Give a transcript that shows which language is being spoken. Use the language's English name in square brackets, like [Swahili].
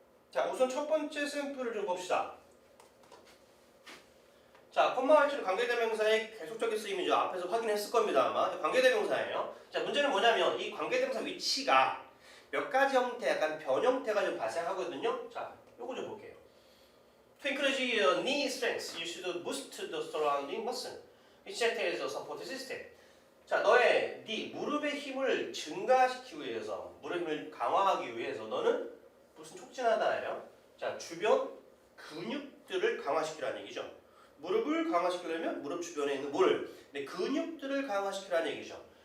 [Korean] 자, 우선 첫 번째 샘플을 좀 봅시다. 자, 콤마 위치는 관계대명사의 계속적인 쓰임이죠. 앞에서 확인했을 겁니다 아마. 관계대명사예요. 자, 문제는 뭐냐면 이 관계대명사 위치가 몇 가지 형태, 약간 변형태가 좀 발생하거든요. 자, 요거 좀 볼게요. [English] To encourage your knee strength, you should boost the surrounding muscle, which acts as a support system. [Korean] 자, 너의 무릎의 힘을 증가시키기 위해서, 무릎 힘을 강화하기 위해서 너는 무슨 촉진하다예요? 자, 주변 근육들을 강화시키라는 얘기죠. 무릎을 강화시키려면 무릎 주변에 있는 근육들을 강화시키라는 얘기죠.